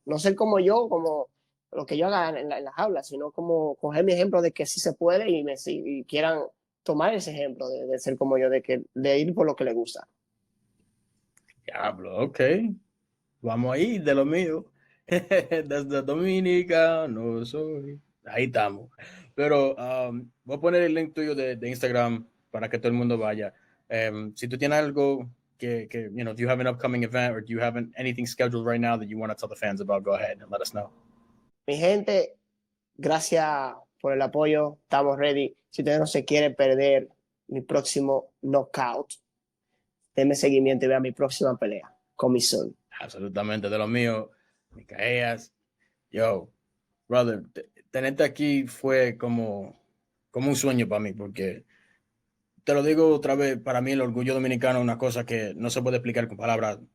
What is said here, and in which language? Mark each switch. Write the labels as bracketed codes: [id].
[es] No ser como yo, como lo que yo haga en las aulas, sino como coger mi ejemplo de que sí se puede y quieran tomar ese ejemplo de ser como yo, de ir por lo que les gusta. Diablo, ok. Vamos ahí, de lo mío. Desde Dominica, no soy. Ahí estamos. Pero voy a poner el link tuyo de Instagram para que todo el mundo vaya. Si tú tienes algo [en] do you have an upcoming event or do you have anything scheduled right now that you want to tell the fans about, go ahead and let us know. [es] Mi gente, gracias por el apoyo. Estamos ready. Si usted no se quiere perder mi próximo knockout, denme seguimiento y vea mi próxima pelea con mi son. Absolutamente, de lo mío. Micaeas. Yo, brother, tenerte aquí fue como un sueño para mí, porque te lo digo otra vez, para mí el orgullo dominicano es una cosa que no se puede explicar con palabras.